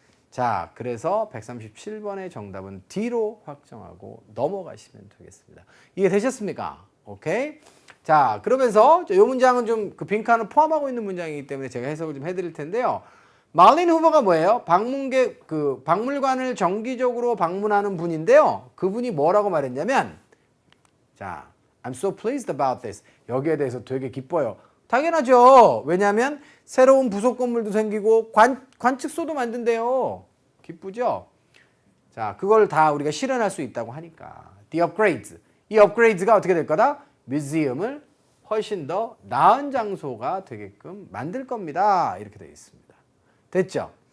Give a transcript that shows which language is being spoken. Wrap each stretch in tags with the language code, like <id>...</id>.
<ko>자, 그래서 137번의 정답은 D로 확정하고 넘어가시면 되겠습니다. 이해되셨습니까? 오케이? 자, 그러면서 이 문장은 좀 그 빈칸을 포함하고 있는 문장이기 때문에 제가 해석을 좀 해드릴 텐데요. 말린 후버가 뭐예요? 박물관을 정기적으로 방문하는 분인데요. 그분이 뭐라고 말했냐면, 자,</ko> <en>I'm so pleased about this.</en> <ko>여기에 대해서 되게 기뻐요. 당연하죠. 왜냐하면 새로운 부속 건물도 생기고 관측소도 만든대요. 기쁘죠? 자, 그걸 다 우리가 실현할 수 있다고 하니까.</ko> <en>The upgrades.</en> <ko>이 업그레이드가 어떻게 될 거다? 뮤지엄을 훨씬 더 나은 장소가 되게끔 만들 겁니다. 이렇게 되어 있습니다. 됐죠?</ko>